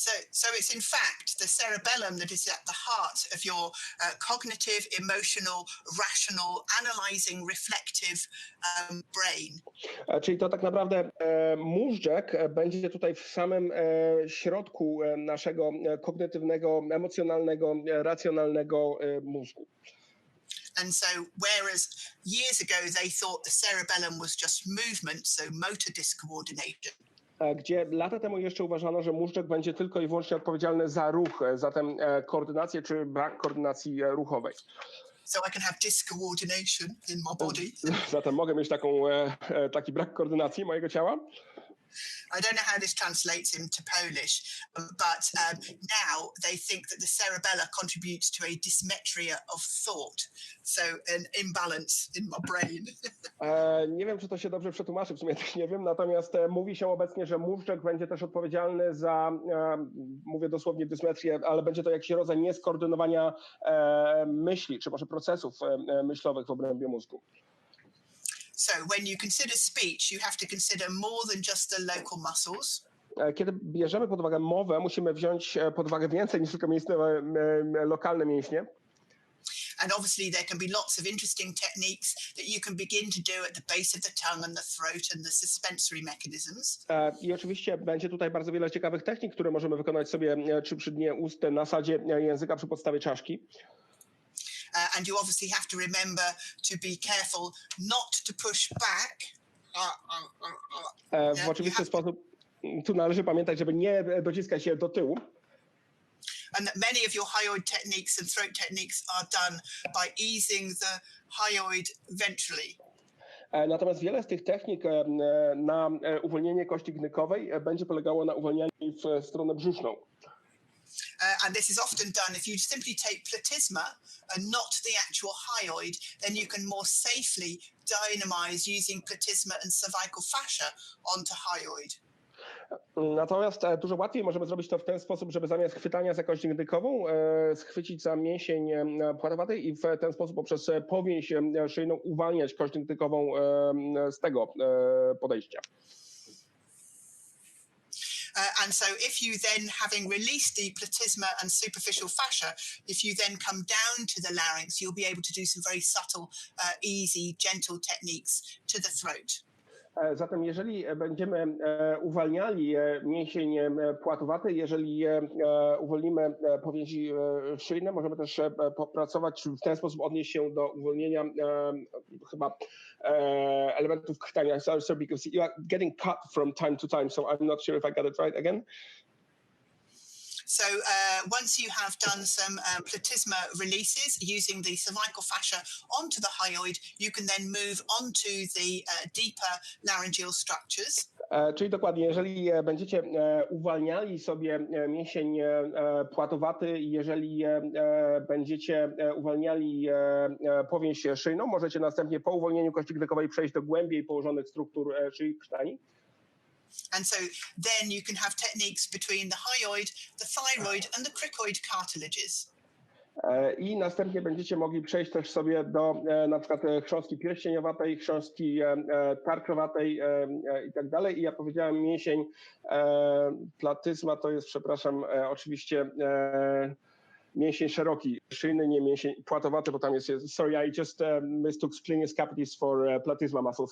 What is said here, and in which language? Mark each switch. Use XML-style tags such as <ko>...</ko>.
<en>So it's in fact the cerebellum that is at the heart of your cognitive, emotional, rational, analyzing, reflective brain.</en> <pl>Czyli to tak naprawdę móżdżek będzie tutaj w samym środku naszego kognitywnego, emocjonalnego, racjonalnego mózgu.</pl> <en>And so whereas years ago they thought the cerebellum was just movement, so motor discoordination.</en> <pl>Gdzie lata temu jeszcze uważano, że móżdżek będzie tylko i wyłącznie odpowiedzialny za ruch, zatem koordynację czy brak koordynacji ruchowej.</pl> <en>So I can have discoordination in my body.</en> <pl>Zatem mogę mieć taki brak koordynacji mojego ciała.</pl> <en>I don't know how this translates into Polish, but now they think that the cerebella contributes to a dysmetria of thought, so an imbalance in my brain.</en> <pl>Nie wiem, czy to się dobrze przetłumaczy, w sumie też nie wiem, natomiast mówi się obecnie, że móżdżek będzie też odpowiedzialny za, mówię dosłownie dysmetrię, ale będzie to jakiś rodzaj nieskoordynowania myśli, czy może procesów myślowych w obrębie mózgu.</pl> <en>So when you consider speech, you have to consider more than just the local muscles.</en> <pl>Kiedy bierzemy pod uwagę mowę, musimy wziąć pod uwagę więcej niż tylko lokalne mięśnie.</pl> <en>And obviously there can be lots of interesting techniques that you can begin to do at the base of the tongue and the throat and the suspensory mechanisms.</en> <pl>I oczywiście będzie tutaj bardzo wiele ciekawych technik, które możemy wykonać sobie czy przy dnie ust, na sadzie języka przy podstawie czaszki.</pl> <en>And you obviously have to remember to be careful not to push back.</en> <pl>W oczywisty sposób tu należy pamiętać, żeby nie dociskać się do tyłu.</pl> <en>and that many of your hyoid techniques and throat techniques are done by easing the hyoid ventrally.</en> <pl>Natomiast wiele z tych technik na uwolnienie kości gnykowej będzie polegało na uwolnianiu w stronę brzuszną.</pl> <en>And this is often done if you simply take platysma and not the actual hyoid, then you can more safely dynamize using platysma and cervical fascia onto hyoid.</en> <pl>Natomiast dużo łatwiej możemy zrobić to w ten sposób, żeby zamiast chwytania za kość gdykową schwycić za mięsień płatowatej i w ten sposób poprzez powięź szyjną uwalniać kość gdykową z tego podejścia.</pl> <en>And so if you then, having released the platysma and superficial fascia, if you then come down to the larynx, you'll be able to do some very subtle, easy, gentle techniques to the throat.</en> <pl>Zatem jeżeli będziemy uwalniali mięsień płatowaty, jeżeli uwolnimy powięzi szyjne, możemy też popracować, w ten sposób odnieść się do uwolnienia chyba elementów chwytania.</pl> <en>So because you are getting cut from time to time, so I'm not sure if I got it right again. So once you have done some platysma releases using the cervical fascia onto the hyoid, you can then move onto the deeper laryngeal structures.</en> <pl>Czyli dokładnie, jeżeli będziecie uwalniali sobie mięsień płatowaty, jeżeli będziecie uwalniali powięź szyjną, możecie następnie po uwolnieniu kości gdykowej przejść do głębiej położonych struktur szyi krtani.</pl> <en>And so then you can have techniques between the hyoid, the thyroid and the cricoid cartilages.</en> <pl>I następnie będziecie mogli przejść też sobie do na przykład chrząstki pierścieniowatej, chrząstki tarczowatej i tak dalej. I ja powiedziałem mięsień platysma to jest, przepraszam, oczywiście mięsień szeroki, szyjny, nie mięsień płatowaty, bo tam jest,</pl> <en>sorry, I just mistook splenius capitis for platysma muscles.</en>